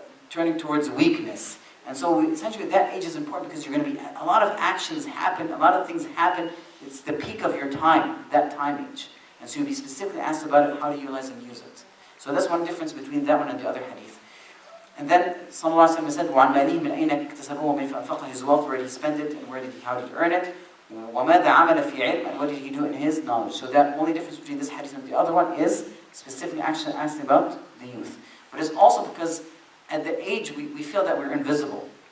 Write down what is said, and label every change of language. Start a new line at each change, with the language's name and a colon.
English: Turning towards weakness. And so essentially that age is important because you're going to be, a lot of actions happen, a lot of things happen. It's the peak of your time, that time age. And so you'll be specifically asked about it, how to utilize and use it. So that's one difference between that one and the other hadith. And then Sallallahu Alaihi Wasallam said,
Arabic: وَعَنْ مَالِهِ مِنْ أَيْنَ اكْتَسَبَهُ وَمِنْ فَأَنْفَقَهُ.
English: His wealth, where did he spend it and how did he earn it?
Arabic: وَمَاذَا عَمَلَ فِي عِلْمٍ.
English: And what did he do in his knowledge? So that only difference between this hadith and the other one is specifically actually asking about the youth. But it's also because at the age we feel that we're invincible.